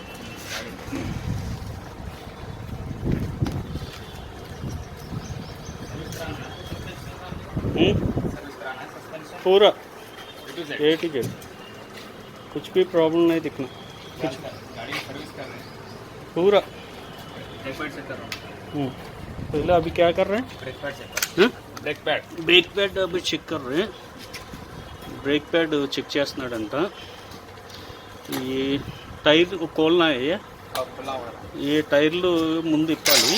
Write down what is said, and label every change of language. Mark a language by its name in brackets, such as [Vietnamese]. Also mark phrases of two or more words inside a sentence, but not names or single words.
[Hindi] पूरा [English] A to Z, [Hindi] कुछ भी प्रॉब्लम नहीं दिखना. कुछ गाड़ी सर्विस कर रहे हैं पूरा. [English] brake pad check [Hindi] कर रहा हूँ. पहले अभी क्या कर रहे हैं? [English] brake pad check [Hindi] कर. [English] brake pad [Telugu] అవి చెక్ కర్రే. [English] brake pad check [Telugu] చేస్తున్నాడంట. ఈ టైర్ కోల్నా ఈ టైర్లు ముందు ఇప్పాలి.